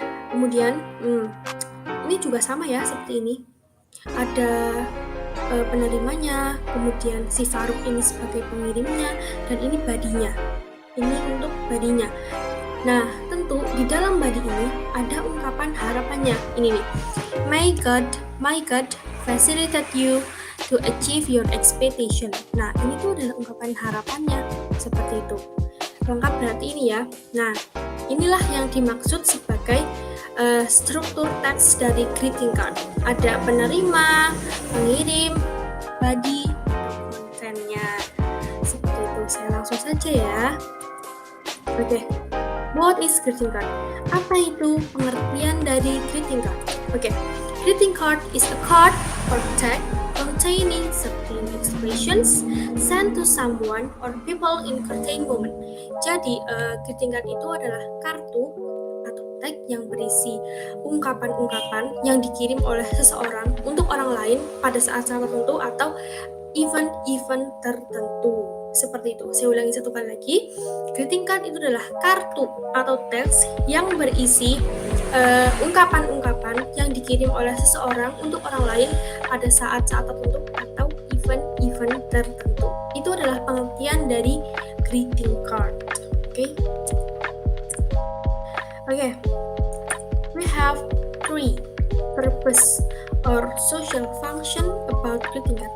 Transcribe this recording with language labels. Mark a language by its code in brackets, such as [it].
[id] Kemudian, ini juga sama ya seperti ini. Ada penerimanya, kemudian si Faruk ini sebagai pengirimnya, dan ini badinya. Ini untuk badinya. Nah, tentu di dalam body ini ada ungkapan harapannya. Ini nih, [en] my God, facilitate you to achieve your expectation. [id] Nah, ini tuh adalah ungkapan harapannya, seperti itu. Lengkap berarti ini ya. Nah, inilah yang dimaksud sebagai struktur teks dari greeting card. Ada penerima, pengirim, body, kontennya. Seperti itu. Saya langsung saja ya. Oke. [en] What is greeting card? [id] Apa itu pengertian dari greeting card? Oke. [en] Greeting card is a card or tag containing certain expressions sent to someone or people in certain moment. [id] Jadi, greeting card itu adalah kartu atau tag yang berisi ungkapan-ungkapan yang dikirim oleh seseorang untuk orang lain pada saat-saat tertentu atau event-event tertentu. Seperti itu. Saya ulangi satu kali lagi. Greeting card itu adalah kartu atau teks yang berisi ungkapan-ungkapan yang dikirim oleh seseorang untuk orang lain pada saat-saat tertentu atau event-event tertentu. Itu adalah pengertian dari greeting card. Oke. [en] We have 3 purpose or social function about greeting card.